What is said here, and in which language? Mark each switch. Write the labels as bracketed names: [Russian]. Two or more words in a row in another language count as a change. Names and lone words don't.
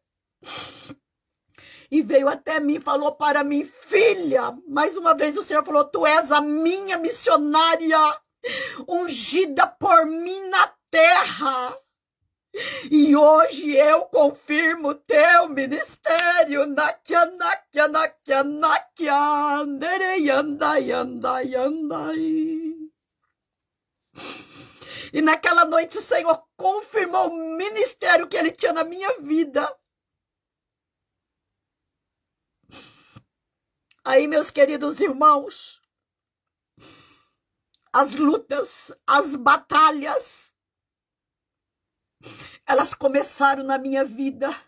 [Portuguese] E veio até mim e falou para mim, filha, mais uma vez o Senhor falou, tu és a minha missionária, ungida por mim na terra. E hoje eu confirmo teu ministério. Nakia, nakia, nakia, nakia, anderei, andai, andai, andai. E naquela noite o Senhor confirmou o ministério que Ele tinha na minha vida. Aí, meus queridos irmãos, as lutas, as batalhas, elas começaram na minha vida.